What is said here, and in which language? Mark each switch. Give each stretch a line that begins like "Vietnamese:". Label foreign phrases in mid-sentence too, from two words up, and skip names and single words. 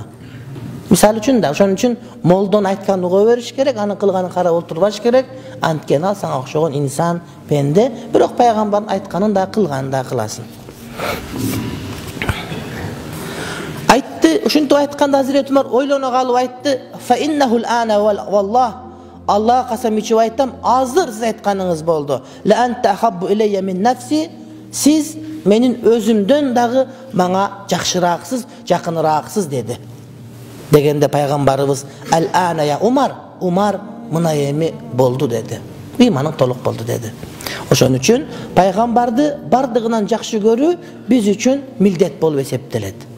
Kyrgyz: Мисал үчүн да, ошон үчүн молдон айтканын уга бериш керек, анын кылганын карап отурбаш керек. Анткени ал сага окшогон инсан, пенде, бирок пайгамбардын айтканын да кылганын да кыласың. Айтты, ушинтип айтканда Hazreti Umar ойлоно калып айтты:
Arabic: "فإنه الآن والله."
Kyrgyz: Аллага касам ичип айтам, азыр сиз айтканыңыз болду.
Arabic: "لأنت أحب إلي من نفسي."
Kyrgyz: Сиз менин өзүмдөн дагы мага жакшырааксыз, жакынырааксыз деди. Дегенде пайгамбарыбыз
Arabic: "الآن يا عمر."
Kyrgyz: Умар мына эми болду деди. Ыйманың толук болду деди. Ошон үчүн пайгамбарды бардыгынан жакшы көрүү биз үчүн милдет болуп эсептелет.